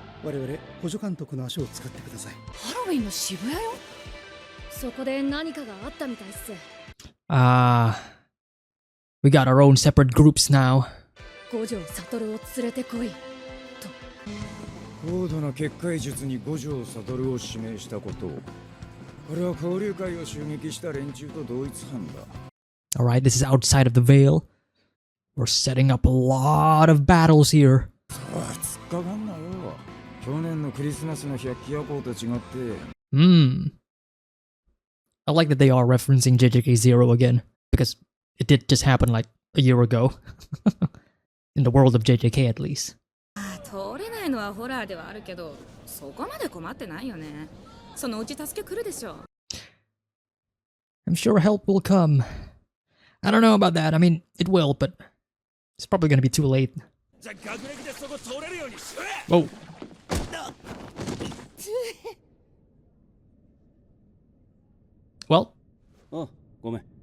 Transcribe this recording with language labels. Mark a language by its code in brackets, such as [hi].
[ja] 我々補助監督の足を使ってください。ハロウィンの渋谷よ。そこで何かがあったみたいっす。 [en] We got our own separate groups now. [ja] 五条悟を連れてこい。高度な結界術に五条悟を指名したことを。これは交流会を襲撃した連中と同一犯だ。 [en] Alright, this is outside of the veil. We're setting up a lot of battles here. [ja] 突っかかんなよ。去年のクリスマスの百鬼夜行と違って。 [en] I like that they are referencing JJK Zero again, because it did just happen like a year ago. In the world of JJK at least. [ja] 通れないのはホラーではあるけど、そこまで困ってないよね。そのうち助け来るでしょ。 [en] I'm sure help will come. I don't know about that. I mean, it will, but it's probably gonna be too late. Whoa. Well, [ja] Oh, ごめん。